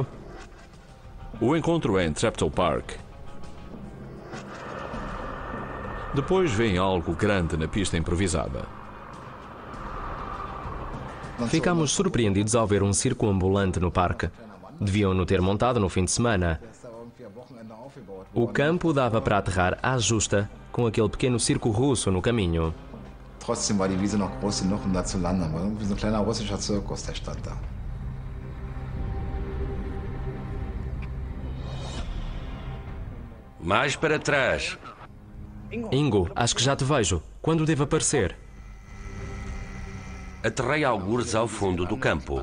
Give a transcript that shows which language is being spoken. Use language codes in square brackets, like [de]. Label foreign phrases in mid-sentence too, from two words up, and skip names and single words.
[pt] O encontro é em Treptow Park. Depois vem algo grande na pista improvisada. Ficámos surpreendidos ao ver um circo ambulante no parque. Deviam-no ter montado no fim de semana. O campo dava para aterrar à justa, com aquele pequeno circo russo no caminho. [de] Trotzdem war die Wiese noch groß genug, da zu landen. War irgendwie so ein kleiner russischer Zirkus, der stand da. [pt] Mais para trás. Ingo, acho que já te vejo. Quando devo aparecer? Aterrei algures ao fundo do campo.